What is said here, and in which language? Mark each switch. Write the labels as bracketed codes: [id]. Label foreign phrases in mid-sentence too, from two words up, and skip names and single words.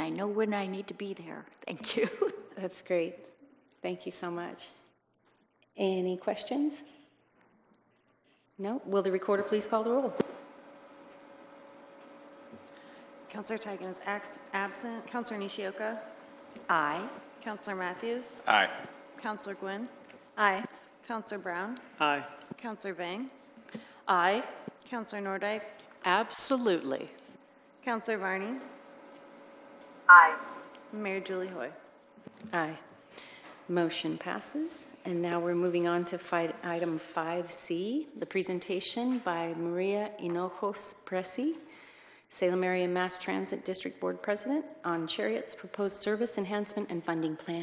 [en] I know when I need to be there. Thank you. That's great. Thank you so much. Any questions? No? Will the recorder please call the roll? Councillor Tigan is absent. Councillor Nishioka? Aye. Councillor Matthews? Aye. Councillor Gwynn? Aye. Councillor Brown? Aye. Councillor Vang? Aye. Councillor Nordyke? Absolutely. Councillor Varney? Aye. Mayor Julie Hoy? Aye. Motion passes. And now we're moving on to item 5C, the presentation by Maria Hinojos Pressey, Salem Area Mass Transit District Board President, on Cherriots' proposed service enhancement and funding plan.